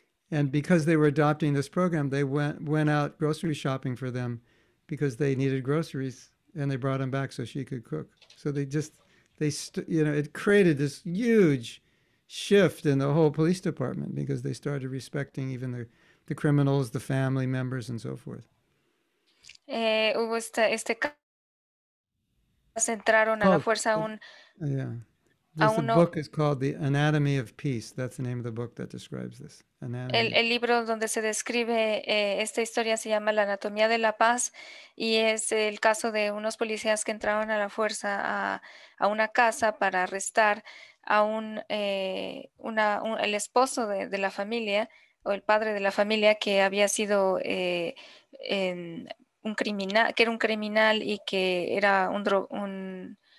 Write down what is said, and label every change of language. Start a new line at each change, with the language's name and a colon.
English: And because they were adopting this program, they went out grocery shopping for them because they needed groceries, and they brought them back so she could cook. So it created this huge shift in the whole police department because they started respecting even the criminals, the family members, and so forth.
Spanish: Hubo entraron a la fuerza a un...
English: Yeah. A The
Spanish: uno,
English: book is called The Anatomy of Peace. That's the name of the book that describes this.
Spanish: el libro donde se describe esta historia se llama La Anatomía de la Paz y es el caso de unos policías que entraron a la fuerza a una casa para arrestar a el esposo de la familia o el padre de la familia que había sido un criminal, que era un criminal y que era un